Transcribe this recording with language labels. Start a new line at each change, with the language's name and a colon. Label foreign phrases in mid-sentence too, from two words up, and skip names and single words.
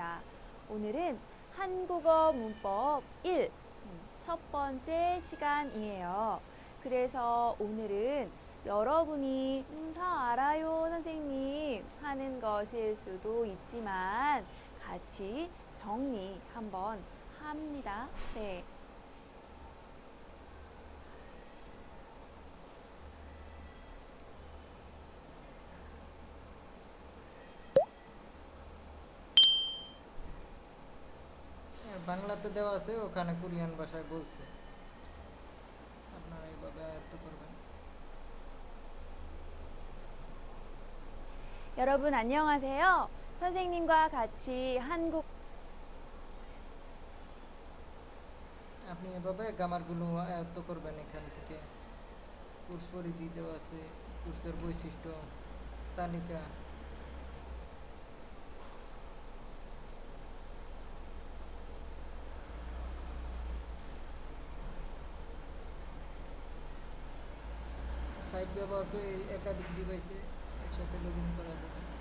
Korean: 오늘은 한국어 문법 1, 첫 번째 시간이에요. 그래서 오늘은 여러분이 다 알아요, 선생님 하는 것일 수도 있지만 같이 정리 한번 합니다. 네.
Bangla: বাংলাতে দেওয়া আছে, ওখানে কোরিয়ান ভাষায় বলছে, আপনারা এইভাবে আয়ত্ত করবেন।
Korean: 여러분 안녕하세요. 선생님과 같이 한국
Bangla: আপনি এভাবে গ্রামারগুলো আয়ত্ত করবেন। এখান থেকে কোর্স পরিধি দেওয়া আছে, কোর্সের বৈশিষ্ট্য তালিকা, সাইট ব্যবহার করে একাধিক ডিভাইসে একসাথে
English: log in
Bangla: করা যাবে।